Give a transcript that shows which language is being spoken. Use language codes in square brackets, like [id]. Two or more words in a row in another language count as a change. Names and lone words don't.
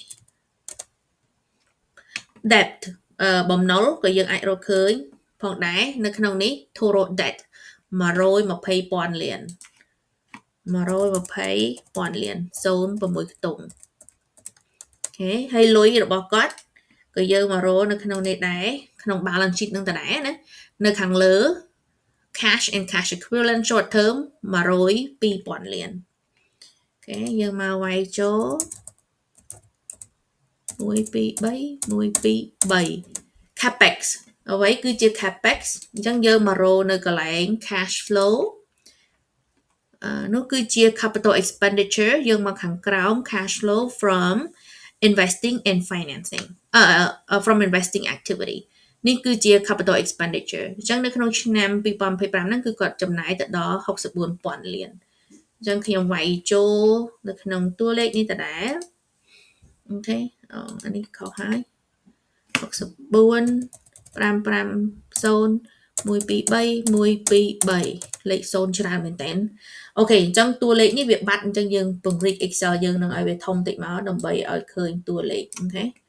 [km] debt បំណុលក៏យើងអាចរកឃើញផងដែរនៅក្នុងនេះ [en] total debt [km] 120,000 លាន 120,000 លាន06ខ្ទង់អូខេហើយលុយរបស់គាត់ក៏យើងមករកនៅក្នុងនេះដែរក្នុង [en] balance sheet [km] នឹងដដែលណានៅខាងលើ [en] cash and cash equivalent short term [km] 102,000 លានអូខេយើងមកវាយចូល1 2 3 capex អ្វីគឺជា capex អញ្ចឹងយើងមករកនៅកន្លែង [en] cash flow [km] នោះគឺជា [en] capital expenditure [km] យើងមកខាងក្រោម [en] cash flow from investing and financing from investing activity [km] នេះគឺជា [en] capital expenditure [km] អញ្ចឹងនៅក្នុងឆ្នាំ2025ហ្នឹងគឺគាត់ចំណាយទៅដល់64,000 លានអញ្ចឹងខ្ញុំវាយចូលនៅក្នុងតួលេខនេះដដែលអូខេអានេះខុសហើយ64 550 123 123លេខ0ច្រើនមែនតើអូខេអញ្ចឹងតួលេខនេះវាបាត់អញ្ចឹងយើងពង្រីក Excel យើងនឹងឲ្យវាធំតិចមកដើម្បីឲ្យឃើញតួលេខអូខេ